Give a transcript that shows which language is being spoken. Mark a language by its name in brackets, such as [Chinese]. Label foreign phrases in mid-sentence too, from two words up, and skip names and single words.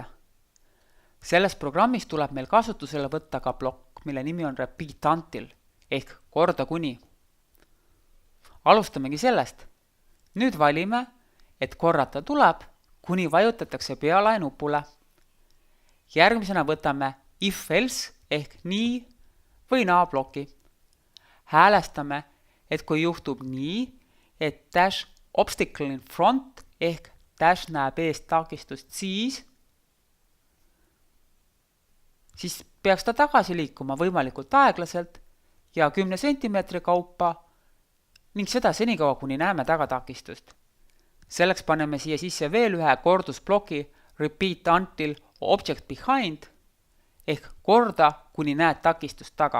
[Estonian] Selles programmis tuleb meil kasutusele võtta ka plokk, mille nimi on [English] Repeat Until [Estonian] ehk korda kuni. Alustamegi sellest. Nüüd valime, et korrata tuleb, kuni vajutatakse pealae nupule. Järgmisena võtame if-else ehk nii või naa ploki. Häälestame, et kui juhtub nii, et Dash [English] obstacle in front [Estonian] ehk Dash näeb ees takistust siis peaks ta tagasi liikuma võimalikult aeglaselt ja 10 cm kaupa ning seda senikaua, kuni näeme tagatakistust. Selleks paneme siia sisse veel ühe kordusbloki [English] Repeat Until Object Behind [Estonian] ehk korda, kuni näed takistust taga.